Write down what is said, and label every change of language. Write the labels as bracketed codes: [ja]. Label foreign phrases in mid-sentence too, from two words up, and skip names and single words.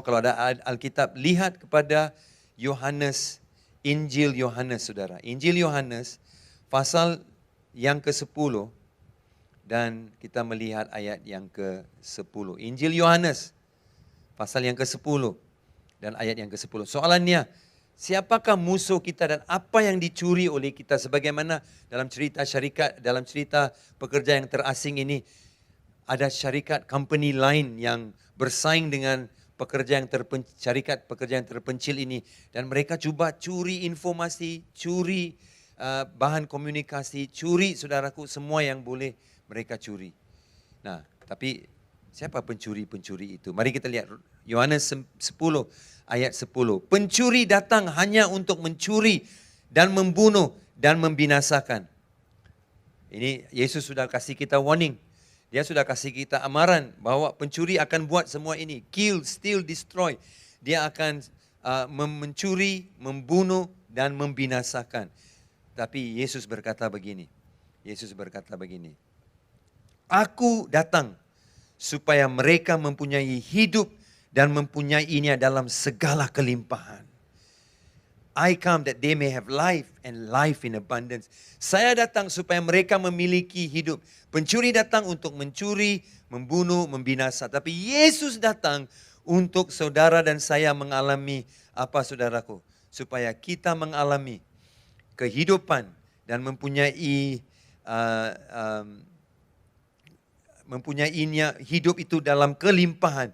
[ms] Kalau ada Alkitab, lihat kepada Yohanes, Injil Yohanes, saudara. Injil Yohanes, pasal yang ke-10, Dan kita melihat ayat yang ke-10. Injil Yohanes, pasal yang ke-10 dan ayat yang ke-10. Soalannya, siapakah musuh kita dan apa yang dicuri oleh kita? Sebagaimana dalam cerita syarikat, dalam cerita pekerja yang terasing ini, ada syarikat company lain yang bersaing dengan syarikat pekerja yang terpencil ini. Dan mereka cuba curi informasi, curi bahan komunikasi, curi saudaraku semua yang boleh mereka curi. Nah, tapi siapa pencuri-pencuri itu? Mari kita lihat Yohanes 10 ayat 10. Pencuri datang hanya untuk mencuri dan membunuh dan membinasakan. Ini Yesus sudah kasih kita warning. Dia sudah kasih kita amaran bahwa pencuri akan buat semua ini. [en] Kill, steal, destroy. [ms] Dia akan mencuri, membunuh dan membinasakan. Tapi Yesus berkata begini. Aku datang supaya mereka mempunyai hidup dan mempunyainya dalam segala kelimpahan. [en] I come that they may have life and life in abundance. [ms] Saya datang supaya mereka memiliki hidup. Pencuri datang untuk mencuri, membunuh, membinasa. Tapi Yesus datang untuk saudara dan saya mengalami apa saudaraku? Supaya kita mengalami kehidupan dan mempunyainya hidup itu dalam kelimpahan.